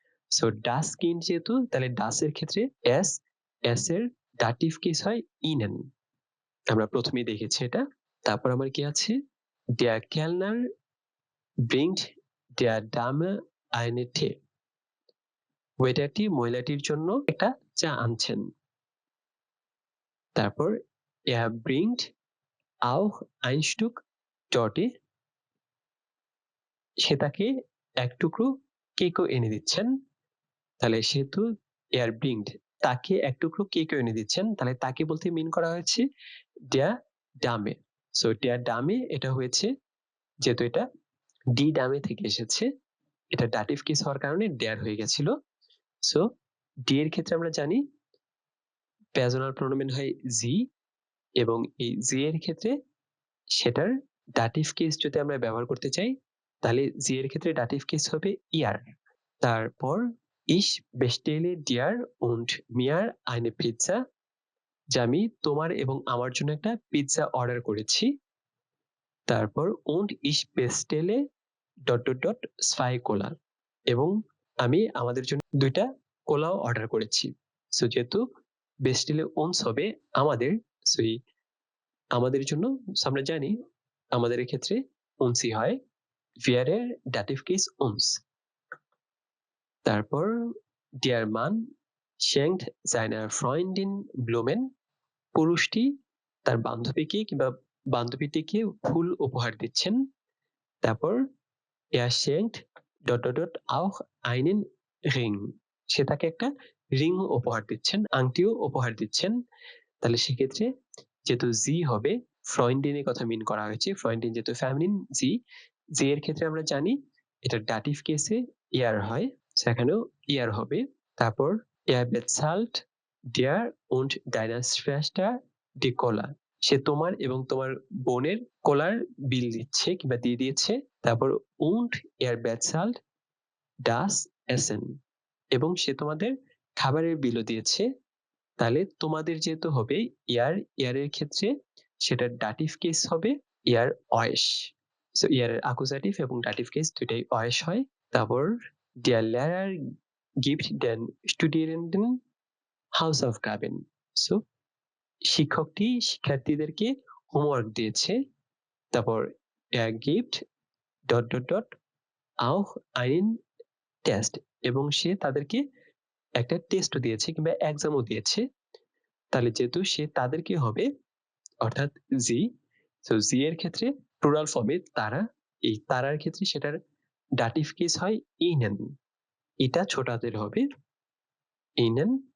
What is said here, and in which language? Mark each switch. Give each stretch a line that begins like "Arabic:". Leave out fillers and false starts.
Bangla: So ডাস kind যেহেতু, তাহলে ডাস এর ক্ষেত্রে এস, এস এর দাটিভ কেস হয় ইনেন, আমরা প্রথমেই দেখেছি এটা। তারপর আমার কি আছে,
German: der Kellner bringt der Dame eine Tee,
Bangla: ওয়েটারটি মহিলাটির জন্য একটা চা আনছেন। তারপর
German: er bringt auch ein Stück Torte,
Bangla: সে তাকে এক টুকরো কেকও এনে দিচ্ছেন, তাহলে সেহেতু
German: er bringt
Bangla: তাকে এক টুকরো কেকও এনে দিচ্ছেন, তাহলে তাকে বলতে মিন করা হয়েছে der Dame। So der Dame এটা হয়েছে, যেহেতু এটা die Dame থেকে এসেছে, এটা ডাটিভ কেস হওয়ার কারণে der হয়ে গেছিল। সো die এর ক্ষেত্রে আমরা জানি প্যাজনাল প্রোনোমেন হয় sie, এবং এই sie এর ক্ষেত্রে সেটার ডাটিভ কেস যদি আমরা ব্যবহার করতে চাই, তাহলে sie এর ক্ষেত্রে ডাটিভ কেস হবে ihr। তারপর
German: ich bestelle dir und mir eine Pizza,
Bangla: যে আমি তোমার এবং আমার জন্য একটা পিৎজা অর্ডার করেছি। তারপর
German: und ich bestelle ... zwei Cola,
Bangla: এবং আমি আমাদের জন্য 2টা কোলাও অর্ডার করেছি। সো যেহেতু
German: bestelle uns
Bangla: হবে আমাদের, সো আমাদের জন্য আমরা জানি আমাদের ক্ষেত্রে unsই হয়, wir এর ডাটিভ কেস uns। তারপর
German: der Mann schenkt seiner Freundin Blumen,
Bangla: পুরুষটি তার বান্ধবীকে কিংবা বান্ধবীটিকে ফুল উপহার দিচ্ছেন। তারপর
German: er schenkt ... auch einen Ring,
Bangla: সে তাকে একটা রিং উপহার দিচ্ছেন, আংটিও উপহার দিচ্ছেন। তাহলে সেক্ষেত্রে যেহেতু জি হবে, ফ্রয়েন্ডিনের কথা মিন করা হয়েছে, ফ্রয়েন্ডিন যেহেতু ফ্যামিলিন জি, জি এর ক্ষেত্রে আমরা জানি এটা ডাটিভ কেসে ইয়ার হয়, সেখানেও ইয়ার হবে। তারপর
German: er bezahlt dir und deiner Schwester die Cola,
Bangla: সে তোমার এবং তোমার বোনের কোলার বিল দিচ্ছে কিংবা দিয়ে দিয়েছে। তারপর
German: und er bezahlt das Essen,
Bangla: এবং সে তোমাদের খাবারের বিলও দিয়েছে। তাহলে তোমাদের যেহেতু হবে ইয়ার, ইয়ারের ক্ষেত্রে সেটার ডাটিভ কেস হবে ইয়ার euch। সো ইয়ারের অ্যাকুজাটিভ এবং ডাটিভ কেস দুটাই euch হয়। তারপর
German: der Lehrer gibt den Studierenden Hausaufgaben,
Bangla: so শিক্ষকটি শিক্ষার্থীদেরকে হোমওয়ার্ক দিয়েছে। তারপর
German: er gibt ... auch einen Test,
Bangla: এবং সে তাদেরকে একটা টেস্ট দিয়েছে কিংবা এক্সামও দিয়েছে। তাহলে যেহেতু সে তাদেরকে হবে অর্থাৎ জি, সো জি এর ক্ষেত্রে প্লুরাল ফর্মে তারা, এই তারার ক্ষেত্রে সেটার ডাটিভ কেস হয় ihnen, এটা ছোট হাতের হবে ihnen।